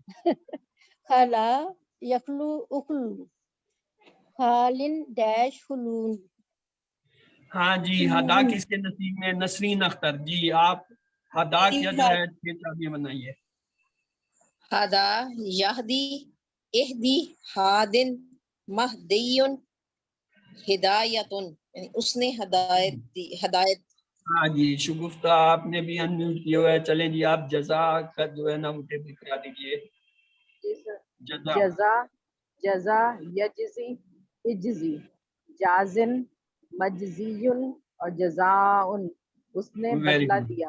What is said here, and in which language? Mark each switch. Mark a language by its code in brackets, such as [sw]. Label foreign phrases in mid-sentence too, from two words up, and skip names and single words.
[ar] خلا یخلو اخلو خالن ڈیش خلون. [ur] ہاں جی ہدا کس کے نصیب میں؟ نسرین اختر. جی آپ ہدا کیا جو ہے 6 چابیاں بنائیے. [ar] ہدا یہدی اہدی ہادن مہدیون ہدایتن, [ur] یعنی اس نے ہدایت دی, ہدایت. ہاں جی شگفتہ آپ نے بھی ان میوٹ کیا ہوا ہے. چلیں جی آپ جزا کا جو ہے نا وہ ٹیبل کرا دیجیے. [ar] جزا یجزی اجزی جازن مجزیون [ur] اور جزاؤن اس نے بدلہ دیا.